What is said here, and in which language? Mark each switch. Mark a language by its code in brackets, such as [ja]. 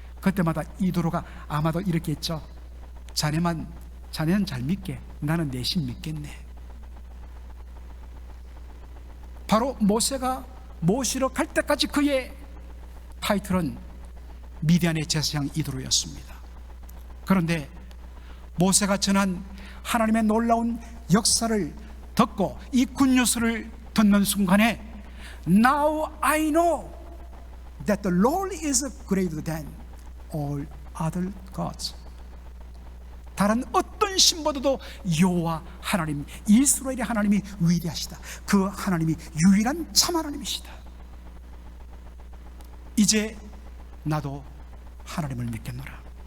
[ko] 그때마다 이도로가 아마도 이렇게 했죠. 자네는 잘 믿게, 나는 내심 믿겠네. 바로 모세가 모시러 갈 때까지 그의 타이틀은 미디안의 제사장 이도로였습니다. 그런데 모세가 전한 하나님의 놀라운 역사를 듣고 이 굿뉴스를 듣는 순간에 [en] Now I know that the Lord is greater than all other gods. [ko] 다른 어떤 신보다도 여호와 하나님, 이스라엘의 하나님이 위대하시다. 그 하나님이 유일한 참 하나님이시다. 이제 나도 하나님을 믿겠노라.